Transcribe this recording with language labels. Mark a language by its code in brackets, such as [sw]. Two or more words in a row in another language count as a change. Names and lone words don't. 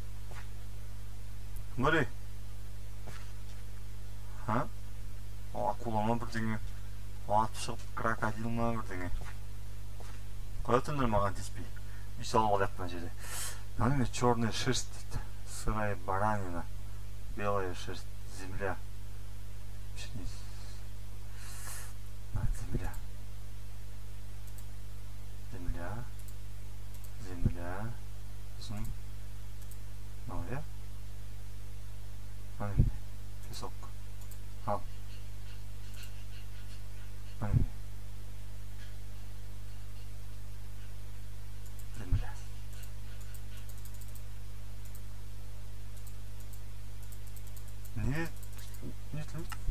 [kk] Мөрей? Акула ма бірдеңе? Атып шығып крокодил ма бірдеңе? Қоя түндір маған теспей. Үй салып алайық мына жерде. Мына [ru] черная шерсть [kk] дейді. [ru] Сырая баранина. Белая шерсть. Земля. Земля. [kk] Сосын мынау, иә? Міне, песок. Ал. Міне. [ru] Земля. [kk] Не тілейді?